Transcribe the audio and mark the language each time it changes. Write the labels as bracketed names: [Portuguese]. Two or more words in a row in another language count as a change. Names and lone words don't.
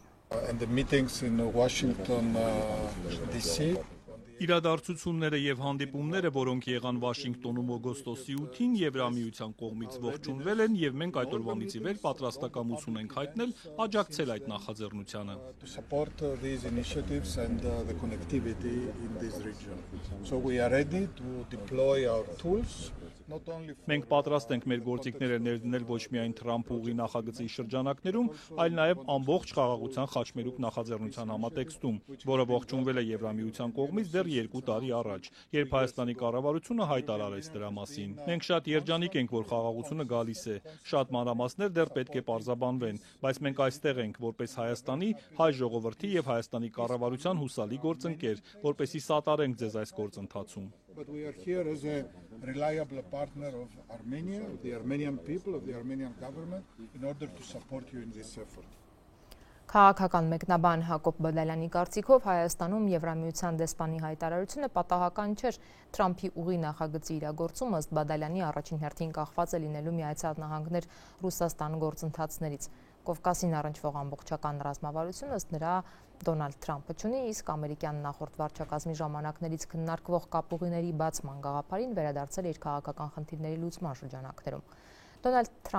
[English] And the meetings in Washington DC. [Armenian] Իրադարձությունները եւ հանդիպումները, որոնք եղան Վաշինգտոնում օգոստոսի 8-ին, Եվրամիության կողմից ողջունվել են եւ մենք այդ օրվանից ի վեր պատրաստակամություն ենք հայտնել աջակցել այդ նախաձեռնությանը։ [English] To support these initiatives and the connectivity in this region. So we are ready to deploy our tools. [Armenian] Մենք պատրաստ ենք մեր գործիքները ներդնել ոչ միայն Թրամփ ուղի նախագծի շրջանակներում, այլ նաև ամբողջ խաղաղության խաչմերուկ նախաձեռնության համատեքստում, որը ողջունվել է Եվրամիության կողմից դեռ 2 տարի առաջ, երբ Հայաստանի կառավարությունը հայտարարեց դրա մասին։ Մենք շատ երջանիկ ենք, որ խաղաղությունը գալիս է, շատ մանրամասներ դեռ պետք է պարզաբանվեն, բայց մենք այստեղ ենք որպես Հայաստանի, հայ ժողովրդի եւ Հայաստանի կառավարության հուսալի գործընկեր, որպեսզի սատարենք ձեզ այս գործընթացում։ [English] But we are here as a reliable partner of Armenia, of the Armenian people, of the Armenian government, in order to support you in this effort. [Armenian] Քաղաքական մեկնաբան Հակոբ Բադալյանի կարծիքով Հայաստանում Եվրամիության դեսպանի հայտարարությունը պատահական չէր։ Թրամփի ուղի նախագծի իրագործումը ըստ Բադալյանի առաջին հերթին կախված է լինելու Միացյալ Նահանգներ Ռուսաստան գործընթացներից։ Կովկասին առնչվող ամբողջական ռազմավարությունը ըստ նրա Դոնալդ Թրամփը ունի, իսկ ամերիկյան նախորդ վարչակազմի ժամանակներից քննարկվող կապուղիների բացման գաղափարին վերադարձել իր քաղաքական խնդիրների լուծման շրջանակներում։ Դոնալդ